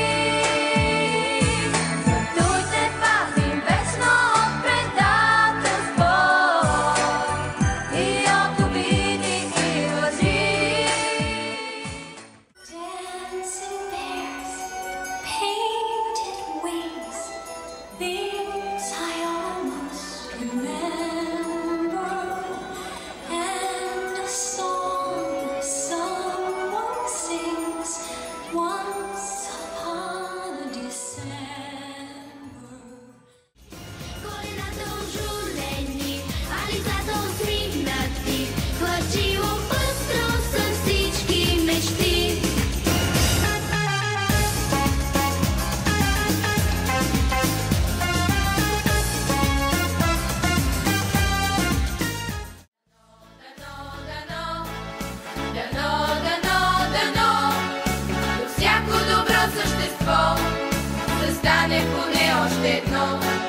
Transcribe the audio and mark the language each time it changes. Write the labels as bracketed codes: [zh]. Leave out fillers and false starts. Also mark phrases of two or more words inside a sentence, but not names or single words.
[bg] Зато и те пазим вечно от предателство и от обиди и лъжи. [en] Dancing bears, painted wings, these I almost remember, and a song someone sings once upon a December. [bg] Колената ожулени, а лицата усмихнати, хвърчило пъстро са всички мечти. Дано, до всяко добро същество застане поне още едно.